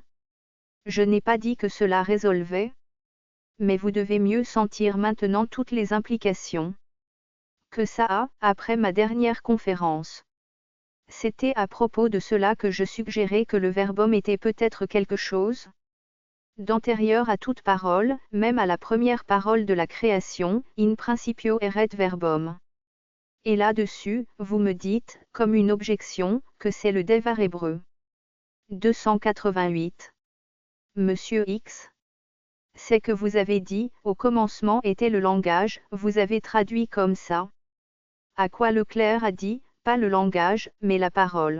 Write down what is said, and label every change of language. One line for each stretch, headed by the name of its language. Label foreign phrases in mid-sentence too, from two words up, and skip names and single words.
French: Je n'ai pas dit que cela résolvait. Mais vous devez mieux sentir maintenant toutes les implications que ça a, après ma dernière conférence. C'était à propos de cela que je suggérais que le verbum était peut-être quelque chose d'antérieur à toute parole, même à la première parole de la création,
Latin: in principio erat verbum.
French: Et là-dessus, vous me dites, comme une objection, que c'est le devar hébreu. 288. Monsieur X. C'est que vous avez dit, au commencement était le langage, vous avez traduit comme ça. À quoi Leclerc a dit, pas le langage, mais la parole.